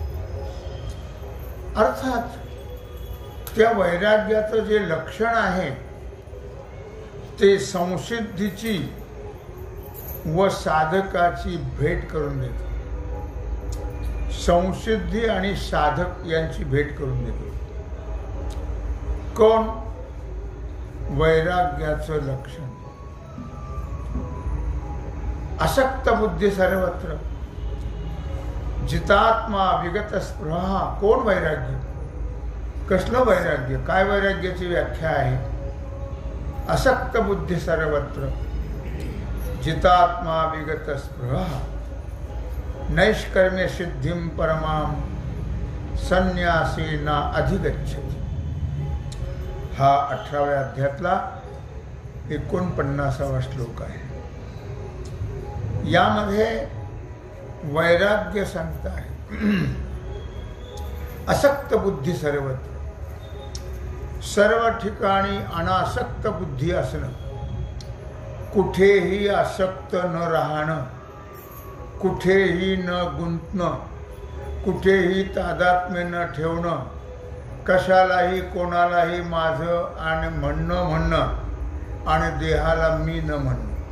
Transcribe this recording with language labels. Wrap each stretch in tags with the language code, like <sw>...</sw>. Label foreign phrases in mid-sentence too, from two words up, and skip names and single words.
<mr>अर्थात त्या वैराग्याचं जे लक्षण आहे ते संसिद्धीची व साधकाची भेट करून देतो। संसिद्धी आणि साधक यांची भेट करून देतो। कोण? वैराग्याचं लक्षण।</mr> <sa>असक्त बुद्धी सर्वत्र जितात्मा विगत स्पृहा।</sa> <mr>कोण वैराग्य? कसलं वैराग्य? काय वैराग्याची व्याख्या आहे?</mr> <sa>असक्त बुद्धी सर्वत्र जितात्मा विगत स्पृहा नैष्कर्म्य सिद्धिं परमां संन्यासेना अधिगच्छति।</sa> <mr>हा 18व्या अध्यायातला 49वा श्लोक आहे। यामध्ये वैराग्य सांगता आहे।</mr> <sa>असक्त बुद्धी सर्वत्र,</sa> <mr>सर्व ठिकाणी अनासक्त बुद्धी असणं, कुठेही आसक्त न राहणं, कुठेही न गुंतणं, कुठेही तादात्म्य न ठेवणं, कशालाही कोणालाही माझं आणि म्हणणं आणि देहाला मी न म्हणणं,</mr>